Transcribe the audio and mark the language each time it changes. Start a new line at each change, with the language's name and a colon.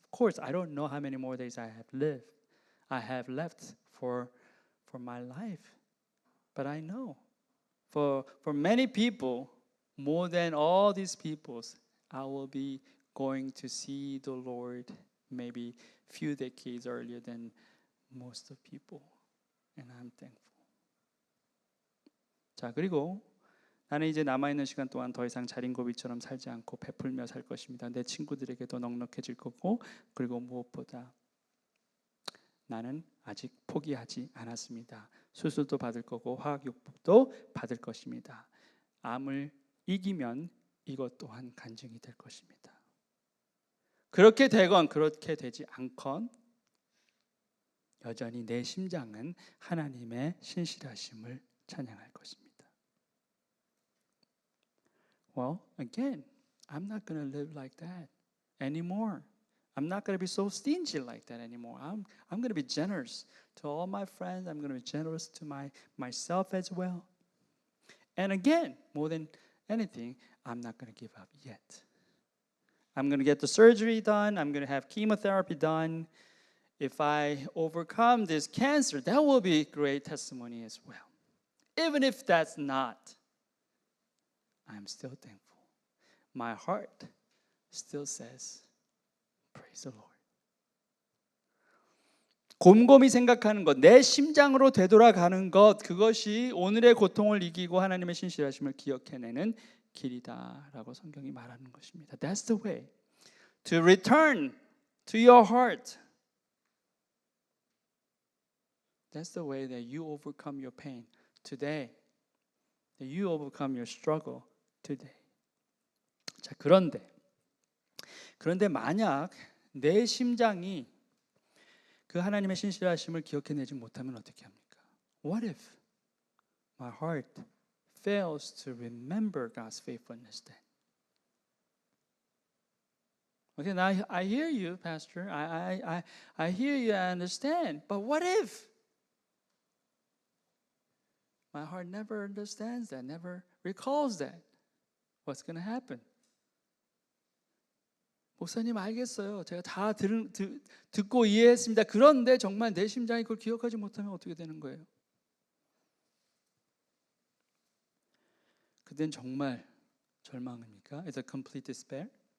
English: Of course, I don't know how many more days I have left for my life. But I know for many people, more than all these peoples, I will be going to see the Lord maybe few decades earlier than most of people. And I'm thankful.
Korean: 자, 그리고 나는 이제 남아있는 시간 동안 더 이상 자린고비처럼 살지 않고 베풀며 살 것입니다. 내 친구들에게도 넉넉해질 거고, 그리고 무엇보다 나는 아직 포기하지 않았습니다. 수술도 받을 거고 화학요법도 받을 것입니다. 암을 이기면 이것 또한 간증이 될 것입니다. 그렇게 되건 그렇게 되지 않건 여전히 내 심장은 하나님의 신실하심을 찬양할 것입니다.
English: Well, again, I'm not going to live like that anymore. I'm not going to be so stingy like that anymore. I'm going to be generous to all my friends. I'm going to be generous to myself as well. And again, more than anything, I'm not going to give up yet. I'm going to get the surgery done. I'm going to have chemotherapy done. If I overcome this cancer, that will be a great testimony as well. Even if that's not, I'm still thankful. My heart still says, praise the Lord.
Korean: 곰곰이 생각하는 것, 내 심장으로 되돌아가는 것, 그것이 오늘의 고통을 이기고 하나님의 신실하심을 기억해내는 길이다라고 성경이 말하는 것입니다.
English: That's the way to return to your heart. That's the way that you overcome your pain today. That you overcome your struggle today.
Korean: 자, 그런데 만약 내 심장이 그 하나님의 신실하심을 기억해내지 못하면 어떻게 합니까?
English: What if my heart fails to remember God's faithfulness then? Okay, now I hear you, Pastor. I hear you, I understand. But what if my heart never understands that, never recalls that? What's going to happen?
Korean: 목사님 알겠어요. 제가 다 듣고 이해했습니다. 그런데 정말 내 심장이 그걸 기억하지 못하면 어떻게 되는 거예요? 그땐 정말 절망입니까?
English: It's a complete despair?